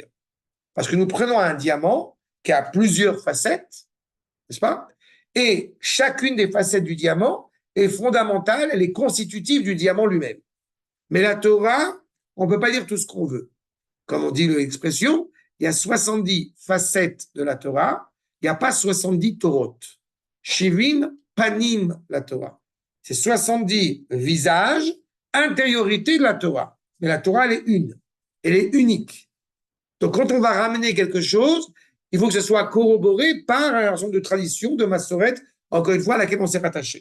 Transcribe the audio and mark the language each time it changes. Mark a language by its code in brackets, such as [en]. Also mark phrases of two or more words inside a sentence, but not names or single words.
[fr] Parce que nous prenons un diamant qui a plusieurs facettes, n'est-ce pas? Et chacune des facettes du diamant est fondamentale, elle est constitutive du diamant lui-même. Mais la Torah, on ne peut pas dire tout ce qu'on veut. Comme on dit l'expression, il y a 70 facettes de la Torah, il n'y a pas 70 Torot. [he] שבעים פנים לתורה. [fr] C'est 70 visages, intériorité de la Torah. Mais la Torah, elle est une. Elle est unique. Donc, quand on va ramener quelque chose, il faut que ce soit corroboré par un ensemble de traditions, de massorette, encore une fois, à laquelle on s'est rattaché.